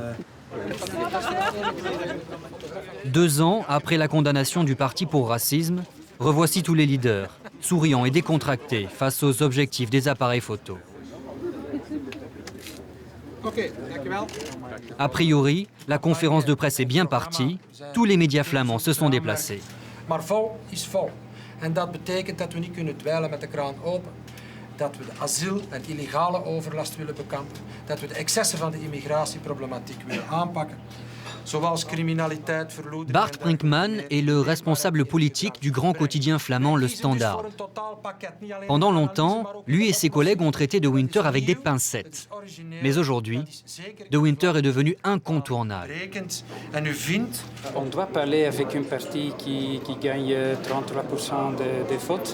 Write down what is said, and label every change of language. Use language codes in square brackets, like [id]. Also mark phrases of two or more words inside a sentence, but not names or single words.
[fr] 2 ans après la condamnation du parti pour racisme, revoici tous les leaders, souriants et décontractés face aux objectifs des appareils photo. A priori, la conférence de presse est bien partie, tous les médias flamands se sont déplacés. [nl] Maar vol is vol. En dat betekent dat we niet kunnen dweilen met de kraan open. Dat we de asiel- en illegale overlast willen bekampen. Dat we de excessen van de immigratieproblematiek willen aanpakken. [fr] Bart Brinkman est le responsable politique du grand quotidien flamand Le Standard. Pendant longtemps, lui et ses collègues ont traité De Winter avec des pincettes. Mais aujourd'hui, De Winter est devenu incontournable. On doit parler avec un parti qui gagne 33% des votes.